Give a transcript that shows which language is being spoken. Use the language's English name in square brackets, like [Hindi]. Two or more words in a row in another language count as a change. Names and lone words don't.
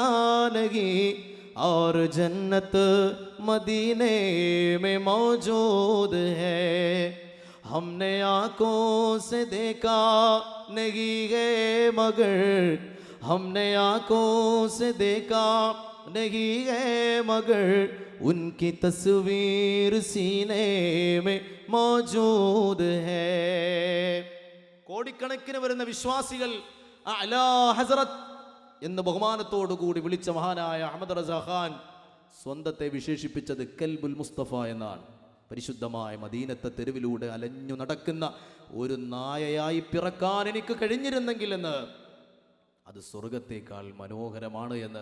[Hindi] नहीं, और जन्नत मदीने में मौजूद है, हमने आंखों से देखा नहीं है मगर, हमने आंखों से देखा नहीं है मगर, उनकी तस्वीर सीने में मौजूद है. [Malayalam] കോടിക്കണക്കിന് വരുന്ന വിശ്വാസികൾ അലാ ഹസ്രത്ത് എന്ന് ബഹുമാനത്തോടുകൂടി വിളിച്ച മഹാനായ അഹമ്മദ് റസാ ഖാൻ സ്വന്തത്തെ വിശേഷിപ്പിച്ചത് [Arabic] كلب المصطفى [Malayalam] എന്നാണ്. പരിശുദ്ധമായ മദീനത്തെ തെരുവിലൂടെ അലഞ്ഞു നടക്കുന്ന ഒരു നായയായി പിറക്കാൻ എനിക്ക് കഴിഞ്ഞിരുന്നെങ്കിൽ എന്ന്, അത് സ്വർഗത്തേക്കാൾ മനോഹരമാണ് എന്ന്.